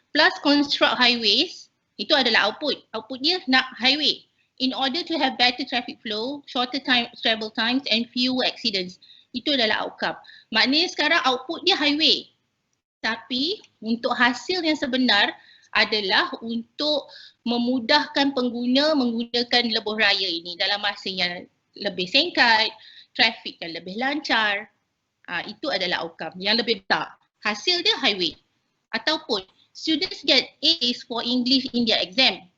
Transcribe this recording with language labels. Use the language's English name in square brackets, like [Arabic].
[English] Plus construct highways. [Malay] Itu adalah output. Output dia nak highway. [English] In order to have better traffic flow, shorter travel times and fewer accidents. [Malay] Itu adalah outcome. Maknanya sekarang output dia highway. Tapi untuk hasil yang sebenar adalah untuk memudahkan pengguna menggunakan lebuh raya ini dalam masa yang lebih singkat, trafik yang lebih lancar. Itu adalah outcome yang lebih besar. Hasil dia highway. [English] Ataupun students get A's for English in their exam.